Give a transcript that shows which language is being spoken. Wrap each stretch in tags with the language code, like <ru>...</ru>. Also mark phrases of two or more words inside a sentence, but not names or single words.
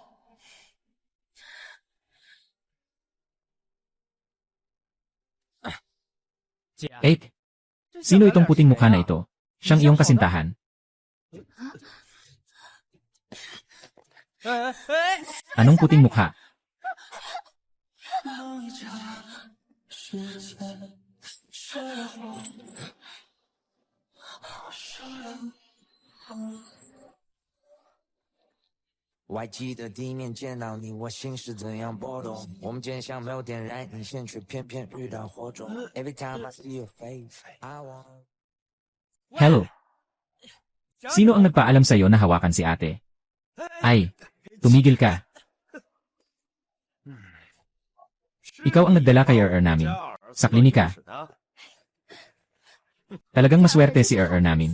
<tl>Eight. Sino itong puting mukha na ito? Siyang iyong kasintahan. Anong puting mukha?</tl> <zh>YG 的地面见到你，我心是怎样波动？我们间像没有点燃引线，却偏偏遇到火种。</zh> <en>Every time I see your face, I want.</en> <tl>Hello. Sino ang nagpaalam sa'yo na hawakan si ate? Ay, tumigil ka. Ikaw ang nagdala kay Er namin. Sa klinika. Talagang maswerte si Er namin.</tl>